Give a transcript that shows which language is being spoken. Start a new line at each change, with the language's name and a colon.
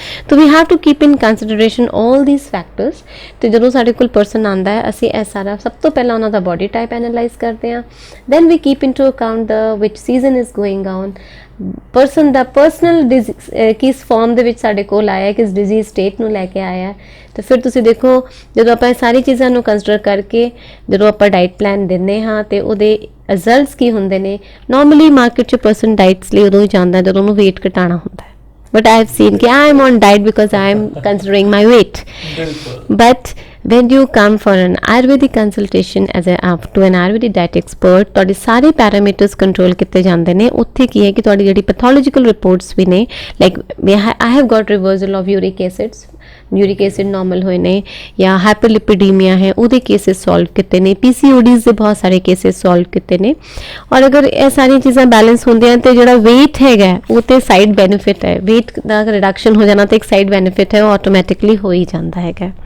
Punjabi: ਤਾਂ
English: We have to keep in consideration all these factors.
Punjabi: ਤੇ ਜਦੋਂ ਸਾਡੇ ਕੋਲ ਪਰਸਨ ਆਉਂਦਾ ਹੈ, ਅਸੀਂ ਇਹ ਸਾਰਾ ਸਭ ਤੋਂ ਪਹਿਲਾਂ ਉਹਨਾਂ ਦਾ ਬੋਡੀ ਟਾਈਪ ਐਨਾਲਾਈਜ਼ ਕਰਦੇ ਹਾਂ,
English: then we keep into account the ਵਿਚ season is going on,
Punjabi: person ਦਾ personal ਕਿਸ ਫਾਰਮ ਦੇ ਵਿੱਚ ਸਾਡੇ ਕੋਲ ਆਇਆ, ਕਿਸ ਡਿਜ਼ੀਜ਼ ਸਟੇਟ ਨੂੰ ਲੈ ਕੇ ਆਇਆ। ਤੇ ਫਿਰ ਤੁਸੀਂ ਦੇਖੋ ਜਦੋਂ ਆਪਾਂ ਇਹ ਸਾਰੀ ਚੀਜ਼ਾਂ ਨੂੰ ਕੰਸੀਡਰ ਕਰਕੇ ਜਦੋਂ ਆਪਾਂ ਡਾਈਟ ਪਲਾਨ ਦਿੰਦੇ ਹਾਂ ਤੇ ਉਹਦੇ ਰਿਜ਼ਲਟਸ ਕੀ ਹੁੰਦੇ ਨੇ। ਨਾਰਮਲੀ ਮਾਰਕੀਟ 'ਚ ਪਰਸਨ ਡਾਈਟਸ ਲਈ ਉਦੋਂ ਹੀ ਜਾਂਦਾ ਜਦੋਂ ਉਹਨੂੰ weight ਘਟਾਉਣਾ ਹੁੰਦਾ ਹੈ,
English: but I have seen that I am on diet because I am considering my weight. But when you come for an Ayurvedic consultation to an Ayurvedic diet expert,
Punjabi: ਤੁਹਾਡੇ ਸਾਰੇ ਪੈਰਾਮੀਟਰਸ ਕੰਟਰੋਲ ਕੀਤੇ ਜਾਂਦੇ ਨੇ। ਉੱਥੇ ਕੀ ਹੈ ਕਿ ਤੁਹਾਡੀ ਜਿਹੜੀ ਪੈਥੋਲੋਜੀਕਲ ਰਿਪੋਰਟਸ ਵੀ ਨੇ, like
English: I have got reversal of uric acids,
Punjabi: uric acid normal ਹੋਏ ਨੇ, ਜਾਂ ਹਾਈਪਰਲਿਪੀਡੀਮੀਆ ਹੈ ਉਹਦੇ ਕੇਸਿਸ ਸੋਲਵ ਕੀਤੇ ਨੇ, PCODs ਦੇ ਬਹੁਤ ਸਾਰੇ ਕੇਸਿਸ ਸੋਲਵ ਕੀਤੇ ਨੇ। ਔਰ ਅਗਰ ਇਹ ਸਾਰੀਆਂ ਚੀਜ਼ਾਂ ਬੈਲੈਂਸ ਹੁੰਦੀਆਂ ਤੇ ਜਿਹੜਾ weight ਹੈਗਾ ਉਹ ਤੇ ਸਾਈਡ ਬੈਨੀਫਿਟ ਹੈ, weight ਦਾ ਰਿਡਕਸ਼ਨ ਹੋ ਜਾਣਾ ਤੇ ਇੱਕ ਸਾਈਡ ਬੈਨੀਫਿਟ ਹੈ, ਉਹ ਆਟੋਮੈਟਿਕਲੀ ਹੋ ਹੀ ਜਾਂਦਾ ਹੈਗਾ।